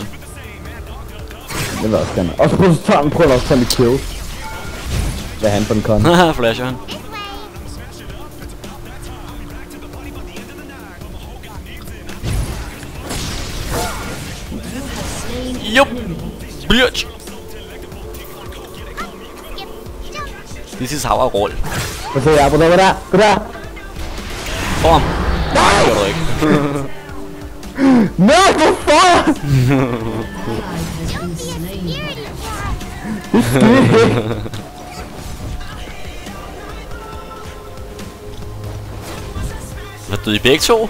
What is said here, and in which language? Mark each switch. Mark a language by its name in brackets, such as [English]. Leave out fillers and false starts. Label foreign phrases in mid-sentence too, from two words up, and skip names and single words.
[Danish] Det vil jeg også gerne. Og så prøv at tage mit kill. Hvad er han på den kon? Haha, flasher han. Jup! [English] Bitch! This is how I roll. [Danish] Hvad siger jeg? Gå der! Gå der! Få ham! Nej! Det gør du ikke. Nej, hvorfor? Det skete ikke. Hvad døde I begge to?